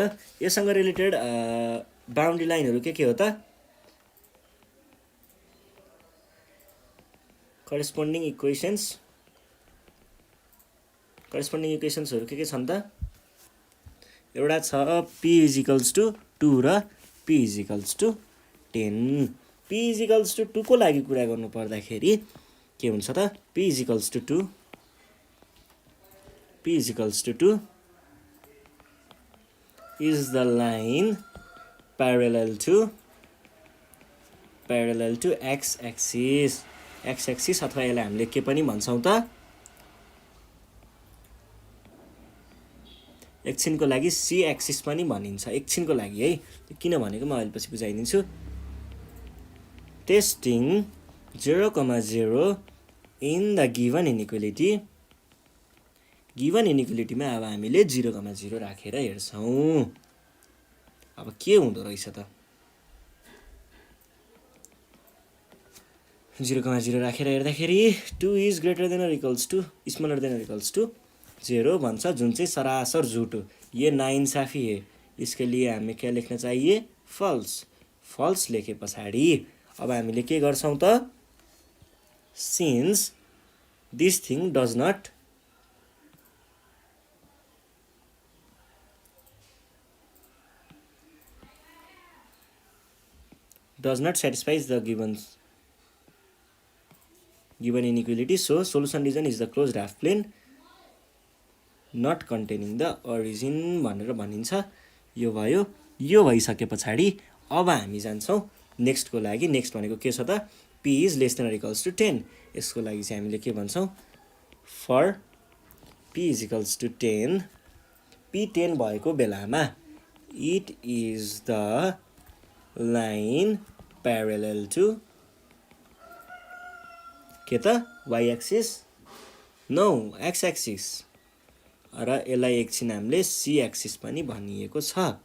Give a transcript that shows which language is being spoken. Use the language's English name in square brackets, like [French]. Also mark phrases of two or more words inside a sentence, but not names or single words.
[Nepali] योसँग [English] related boundary lines [Nepali] के हो त, [English] corresponding equations [Nepali] के छन् त, एउटा छ p [English] is equals to [Nepali] 2 र p [English] is equals to [Nepali] 10। p [English] is equals to [Nepali] 2 को लागि कुरा गर्नु पर्दाखेरि के हुन्छ त, p [English] is equals to [Nepali] 2 [English] is the line parallel to x axis [Nepali] अथवा यसलाई हामीले के पनि भन्छौँ त, एकछिनको लागि [English] c axis [Nepali] पनि भनिन्छ, एकछिनको लागि है, किन भनेको म अहिले पछि बुझाइदिन्छु। [English] testing 0,0 in the given inequality [Nepali] अब हामीले 0,0 राखेर हेर्छौँ। अब के हुँदो रहेछ त, 0,0 राखेर हेर्दाखेरि 2 [English] is greater than or equals to, smaller than or equals to [Nepali] 0 भन्छ, जुन चाहिँ सरासर झुट हो। [Hindi] ये नाइंसाफी है, इसके लिए हमें क्या लेख्न चाहिए, [Nepali] फल्स लेखे पछाडि अब हामीले के गर्छौँ त, [English] since this thing does not satisfies the given inequality, so solution region is the closed half plane not containing the origin [Nepali] भनेर भनिन्छ। यो भयो। यो भइसके पछाडि अब हामी जान्छौँ नेक्स्टको लागि। नेक्स्ट भनेको के छ त, p [English] is less than or equals to [Nepali] 10। यसको लागि चाहिँ हामीले के भन्छौँ, [English] for p is equals to [Nepali] 10, p 10 भएको बेलामा [English] it is the line parallel to [Nepali] के त, [English] y axis, no x axis, [Nepali] र यसलाई एकछिन हामीले [English] c axis [Nepali] पनि भनिएको छ।